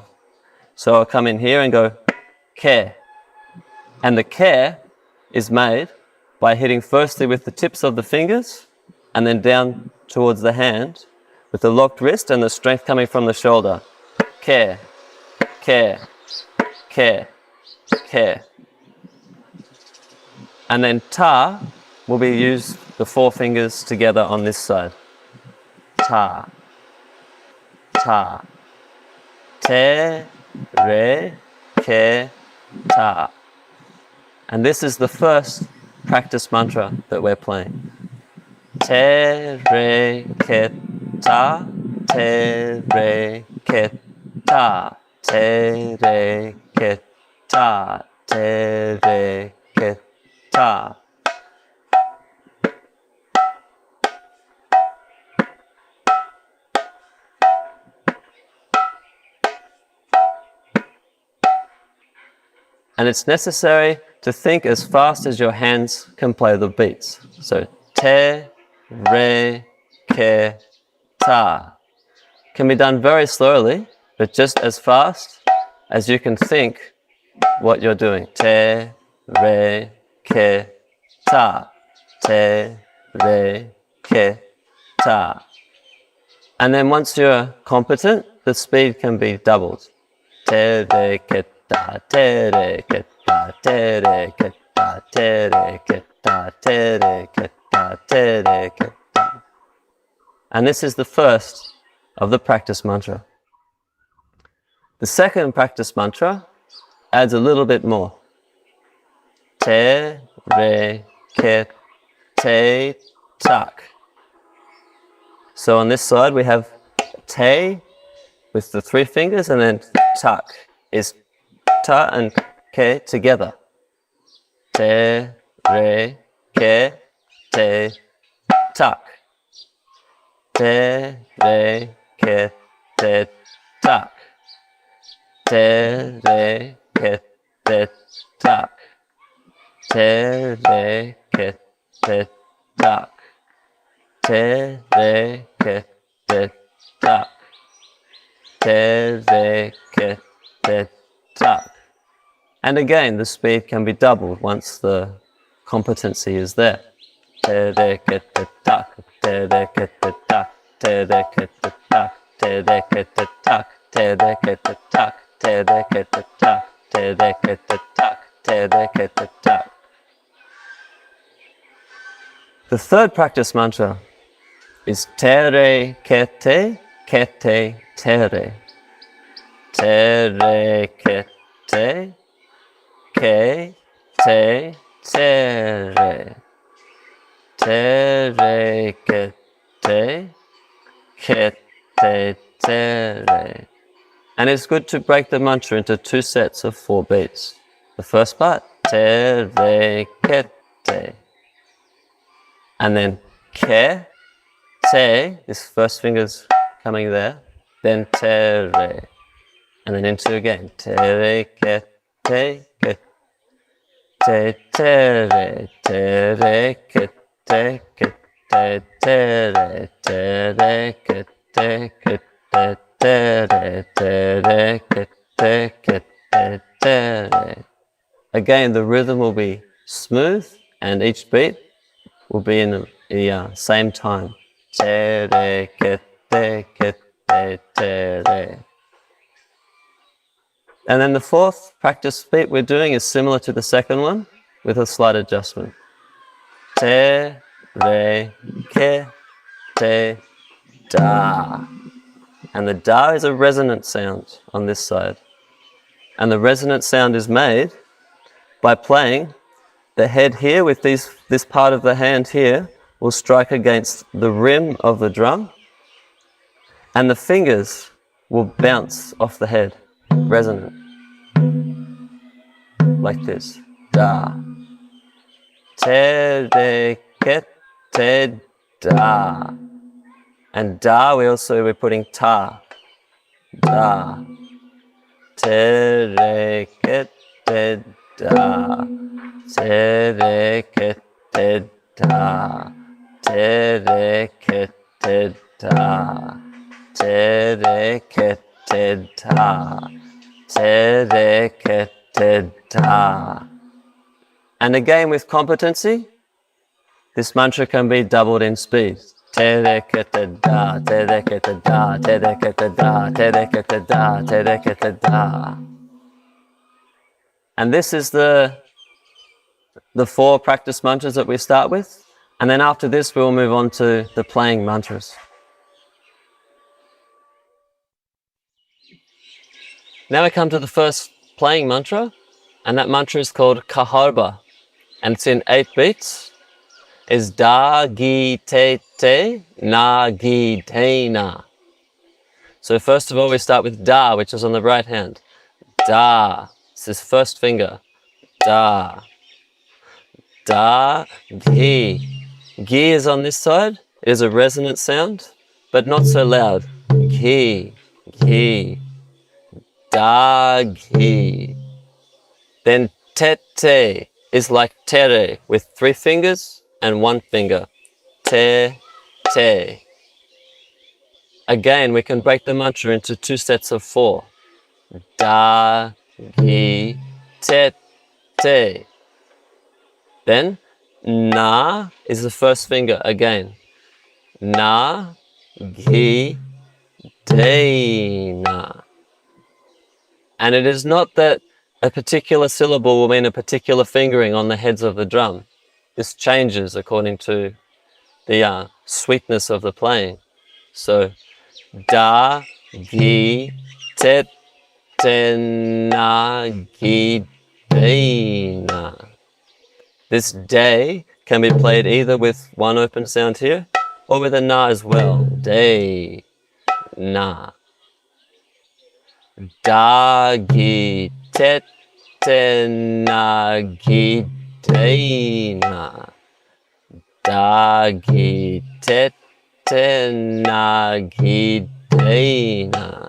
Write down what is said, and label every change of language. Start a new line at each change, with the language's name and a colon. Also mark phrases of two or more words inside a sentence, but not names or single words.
English: So I'll come in here and go ke. And the ke is made by hitting firstly with the tips of the fingers and then down towards the hand with the locked wrist and the strength coming from the shoulder. Ke, ke, ke, ke. And then ta will be used the four fingers together on this side. Ta, ta. Te, re, ke, ta. And this is the first practice mantra that we're playing. Te, re, ke, ta. Te, re, ke, ta. Te, re, ke, ta. Te, re, ke, ta. And it's necessary to think as fast as your hands can play the beats. So, te, re, ke, ta. Can be done very slowly, but just as fast as you can think what you're doing. Te, re, ke, ta. Te, re, ke, ta. And then once you're competent, the speed can be doubled. Te, re, ke, ta, te, re, ke, ta, te, re, ke, ta, te, re, ke, ta, te, re, ke, ta, te, re, ke, ta. And this is the first of the practice mantra. The second practice mantra adds a little bit more. Te, re, ke, te, tak. So on this side we have te with the three fingers, and then tak is ta and ke together. Te, re, ke, te, tak. Te, re, ke, te, tak. Te, re, ke, te, tak. Te, re, ke, te, tak. Te, re, ke, te, tak. Te, re, ke, te, tak. And again, the speed can be doubled once the competency is there. Te, re, ke, te, tak. Te, re, ke, te, tak. Te, re, ke, te, tak. Te, re, ke, te, tak. Te, re, ke, te, tak. Te, re, ke, te, tak. Te, re, ke, te, tak. Te, re, ke, te, tak. The third practice mantra is te, re, ke, te, re. Te, re, ke, te, re. Te, re, ke, te, re. And it's good to break the mantra into two sets of 4 beats. The first part, te, re, ke, te. And then ke, te, this first finger's coming there, then te, re. And then into again, te, re, ke, te, te, re, ke, te, re, ke, te, re, ke, re. Again, the rhythm will be smooth, and each beat will be in the same time. Te, re, ke, te, re. And then the fourth practice beat we're doing is similar to the second one, with a slight adjustment. Te, re, ke, te, da. And the da is a resonant sound on this side. And the resonant sound is made by playing the head here with this part of the hand here will strike against the rim of the drum, and the fingers will bounce off the head, resonant, like this. Da. Te, re, ke, te, da. And da, we're putting ta da. Terekete da. Terekete da. Terekete da. Terekete da. Terekete da. And again with competency, this mantra can be doubled in speed. Terekete da, terekete da, terekete da, terekete da, terekete da. And this is the 4 practice mantras that we start with. And then after this, we'll move on to the playing mantras. Now we come to the first playing mantra, and that mantra is called Kaharba, and it's in 8 beats. Is da gi te te na gi te na. So first of all, we start with da, which is on the right hand. Da. It's his first finger. Da. Da gi. Gi is on this side. It is a resonant sound, but not so loud. Gi. Gi. Da gi. Then te te is like tere with 3 fingers and 1 finger. Te te. Again, we can break the mantra into 2 sets of 4. Da gi te te. Then na is the first finger again. Na gi te na. And it is not that a particular syllable will mean a particular fingering on the heads of the drum. This changes according to the sweetness of the playing. So da gi te te na gi te na. This day can be played either with 1 open sound here or with a na as well. Day na. Da gi te te na gi te na. Da gi te te na gi te na.